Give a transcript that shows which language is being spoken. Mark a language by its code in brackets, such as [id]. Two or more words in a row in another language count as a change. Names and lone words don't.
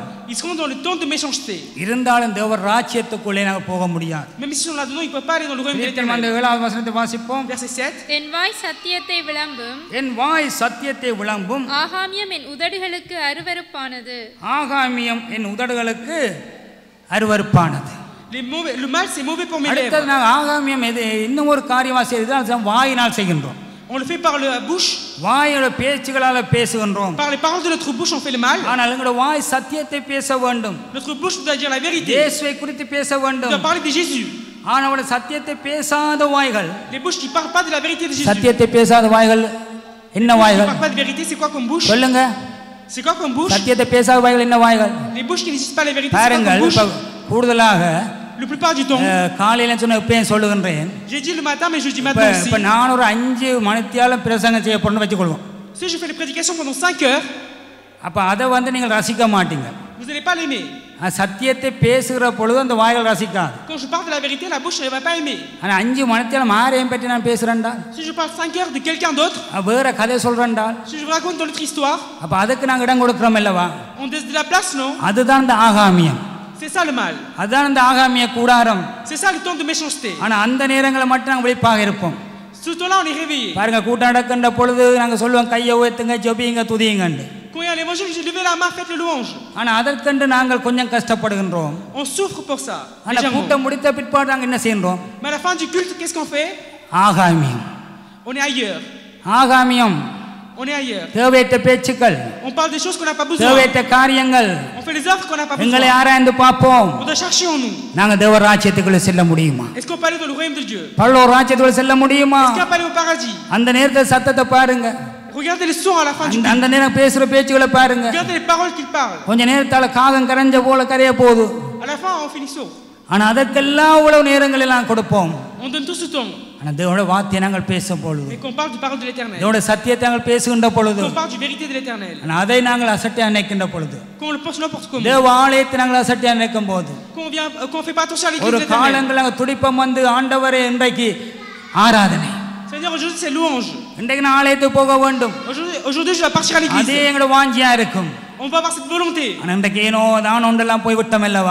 [fr] ils seront dans le temps de méchanceté. [ta] இருந்தாலும் தேவ ராஜ்யத்துக்குள்ளே நாங்க போக முடியாது. [fr] même si on l'a dedans, il peut pas aller dans le royaume de l'Éternel. [ta] அந்த 7வது வசனத்தை வாசிப்போம். [fr] verset 7. [ta] என் வாய் சத்தியத்தை விளம்பும். என் வாய் சத்தியத்தை விளம்பும். ஆகாமியம் என் உதடுகளுக்கு அருவருப்பானது. ஆகாமியம் என் உதடுகளுக்கு அருவருப்பானது. [fr] le mal c'est mauvais pour mes lèvres. [ta] அடுத்து நாங்க ஆகாமியம் எது இன்னும் ஒரு காரியமா செய்து வாயினால் செய்கின்றோம். [fr] on le fait par la bouche. [ta] வாயோட பேச்சுகளால பேசுகின்றோம். [fr] par les paroles de notre bouche on fait le mal. [ta] ஆனால் எங்களுடைய வாய் சத்தியத்தை பேச வேண்டும். [fr] notre bouche doit dire la vérité. [ta] இயேசுவை குறித்து பேச வேண்டும். [fr] doit parler de Jésus. [ta] ஆனால் சத்தியத்தை பேசாத வாய்கள், [fr] les bouches qui parlent pas de la vérité de Jésus. [ta] சத்தியத்தை பேசாத வாய்கள் என்ன வாய்கள்? [fr] parle pas de vérité, c'est quoi comme bouche? [ta] சொல்லுங்க. [fr] c'est quoi comme bouche? [ta] சத்தியத்தை பேசாத வாய்கள் என்ன வாய்கள்? [fr] les bouches qui ne disent pas la vérité, c'est quoi [ta] பாருங்கள். [fr] comme bouche? [ta] கூடுதலாக [fr] la plupart du temps [ta] காலையில சொன்ன எப்பயும் சொல்லுகின்றேன். [fr] j'ai dit le matin mais je dis maintenant aussi. [ta] இப்ப நான் ஒரு 5 மணித்தியாலம் பிரசங்கம் செய்ய போறேன்னு வெச்சுக்கொள்வோம். [fr] si je fais les prédications pendant 5 heures, [ta] அப்ப அத நீங்கள் ரசிக்க மாட்டீங்க. [fr] vous n'allez pas l'aimer. [ta] சத்தியத்தை பேசுகிற பொழுது அந்த வாய்கள் ரசிக்காது. [fr] quand je parle de la vérité, la bouche ne va pas aimer. [ta] ஆனா 5 மணித்தியாலம் யாரையும் பற்றி நான் பேசுறேன்டா, [fr] si je parle 5 heures de quelqu'un d'autre, [ta] வேற கதை சொல்றேன்டா, [fr] si je vous raconte dans notre histoire, [ta] அப்ப அதுக்கு நாங்க இடம் கொடுக்கிறோம் அல்லவா? [fr] on laisse de la place, non? [ta] அதுதான் இந்த ஆகாமியம். [fr] c'est ça le mal. [ta] அதுதான் இந்த ஆகாமிய கூடாரம். [fr] c'est ça le temps de méchanceté. [ta] ஆனா அந்த நேரங்களை மட்டும் நாங்க விழிப்பாக இருப்போம். [fr] ce temps là on est réveillé. [ta] பாருங்க, கூட்டம் நடக்கின்ற பொழுது நாங்க சொல்லுவோம் கையை உயர்த்துங்க, ஜெபிங்க, துதியுங்கன்னு. [fr] quand il y a l'évangile, je levez la main, faites le louange. [ta] ஆனா அதற்கென்று நாங்கள் கொஞ்சம் கஷ்டப்படுகின்றோம். [fr] on souffre pour ça. [ta] ஆனா கூட்டம் முடித்த பிற்பாடு நாங்க என்ன செய்யறோம்? [fr] mais à la fin du culte, qu'est-ce qu'on fait? [ta] ஆகாமியம். [fr] on est ailleurs. [ta] ஆகாமியம். [fr] on est ailleurs. [ta] தேவையற்ற பேச்சுக்கள், [fr] on parle des choses qu'on n'a pas besoin. [ta] தேவையற்ற காரியங்கள், [fr] on fait les œuvres qu'on n'a pas besoin. [ta] எங்களை ஆராய்ந்து பார்ப்போம். [fr] on doit chercher en nous. [ta] நாங்க தேவ ராஜ்யத்துக்குள்ள செல்ல முடியுமா? [fr] est-ce qu'on peut aller dans le royaume de Dieu? [ta] பரலோக ராஜ்யத்துக்குள்ள செல்ல முடியுமா? [fr] est-ce qu'on peut aller au paradis? [ta] அந்த நேரத்துல சத்தத்தை பாருங்க. [fr] regardez les sons à la fin du culte. [ta] அந்த நேரம் பேசுற பேச்சுகளை பாருங்க. [fr] regardez les paroles qu'il parle. [ta] கொஞ்ச நேரத்தால காகம் கரைஞ்ச போல கரைய போகுது. [fr] à la fin on finit sourd. [ta] ஆனா அதற்கெல்லாம் அவ்வளவு நேரங்கள் எல்லாம் கொடுப்போம். [fr] on donne tout ce temps. [ta] ஆனால் தேவனுடைய வார்த்தையை நாங்கள் பேசும் பொழுது, [fr] mais qu'on parle du parole de l'Éternel, [ta] தேவனுடைய சத்தியத்தை நாங்கள் பேசுகின்ற பொழுது, [fr] qu'on parle du vérité de l'Éternel, [ta] ஆனால் அதை நாங்கள் அசட்டை அணைக்கின்ற பொழுது, [fr] qu'on le pense n'importe comment, [ta] தேவ ஆலயத்தை நாங்கள் அசட்டை அணைக்கும் போது, [fr] qu'on fait pas attention à l'église [ta] ஒரு [fr] de l'Éternel. [ta] காலங்கள் நாங்கள் துடிப்பம் வந்து ஆண்டவரே இன்றைக்கு ஆராதனை, [fr] C'est-à-dire aujourd'hui c'est louange. [ta] இன்றைக்கு நான் ஆலயத்துக்கு போக வேண்டும், [fr] Aujourd'hui je dois partir à l'église. [ta] அதே எங்களோட வாஞ்சியா இருக்கும். [fr] On va avoir cette volonté. [ta] ஆனால் இன்றைக்கு ஏனோ தான் ஒன்றெல்லாம் போய் விட்டோம் அல்லவா?